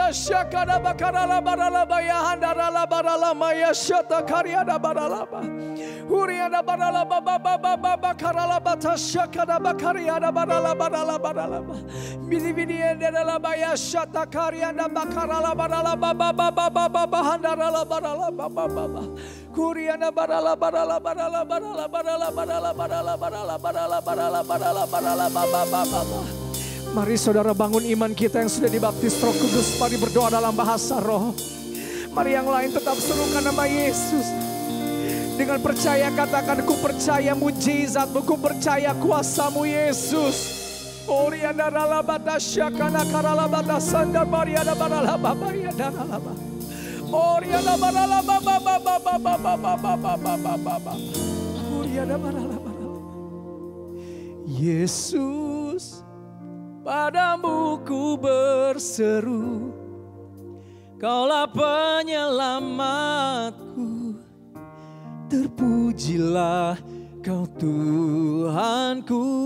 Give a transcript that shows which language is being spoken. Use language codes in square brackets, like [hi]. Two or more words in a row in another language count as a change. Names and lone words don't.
[id] syakada bakarala baralaba ya handarala baralama ya syata karyada baralaba. Huriada baralaba baba bakarala bata syakada bakaryada baralaba baralaba. Bini enderala ya syata karyada bakarala baralaba baba handarala baralaba baba. Kuriana barala barala barala barala barala barala barala barala barala barala barala barala baba. Mari saudara bangun iman kita yang sudah dibaptis Roh Kudus. Mari berdoa dalam bahasa roh. Mari yang lain tetap serukan nama Yesus. Dengan percaya katakan, ku percaya mujizatmu, ku percaya kuasamu Yesus. Oriana rala batasya kana karala batasanda mariana barala baba ya darala. Oriana barala baba baba. Oriana barala barala. Yesus, padamu ku berseru, Kaulah penyelamatku. Terpujilah Kau Tuhanku.